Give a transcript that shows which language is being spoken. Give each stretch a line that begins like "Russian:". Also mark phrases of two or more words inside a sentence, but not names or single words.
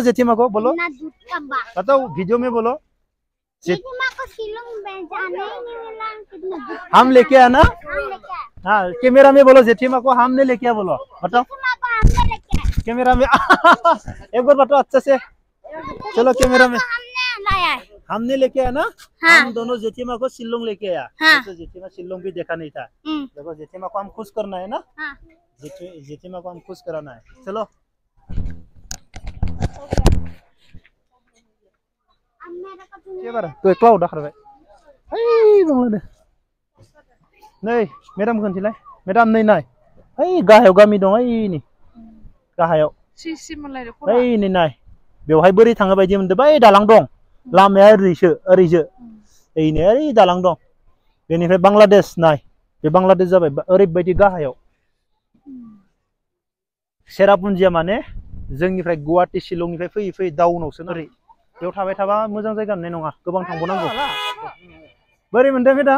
Hindi: जेठीमा को बोलो बताओ वीडियो में बोलो जेठीमा को शिलोंग में जाने ही नहीं मिला हम लेके आया ना हाँ कैमरा में बोलो जेठीमा को हमने लेके आया बोलो बताओ कैमरा में एक बार बताओ अच्छा से चलो कैमरा में हमने लेके आया ना हाँ। हम दोनों जेठीमा को शिलोंग लेके आया हाँ। तो जेठीमा शिलोंग भी देखा नहीं था देखो जेठीमा को हम खुश करना है ना हाँ। जेठीमा को हम खुश कराना है चलो तो
Bodo: क्लाउड दाखरबाय ओइ दंलाय नै मेडाम खोन्थिलाय मेडाम नै नाय ओइ गाहायाव गामि दं ओइ गाहायाव ओइ नै नाय बेवहाय बोरै थाङो बायदि मोनदो बै दालां दं लामाया ओरैसो ओइनो ओइ दालां दं बेनिफ्राय बांलादेश नाय बे बांलादेश जाबाय ओरैबायदि गाहायाव सेरापुन्जिया माने जोंनिफ्राय गुवाहाटी शिलंनिफ्राय फैयै फैयै डाउनावसो ओरै बेयाव थाबाय थाबा मोजां जायगा नुनाय नङा गोबां थांबावनांगौ बोरै मोनदों मेदाम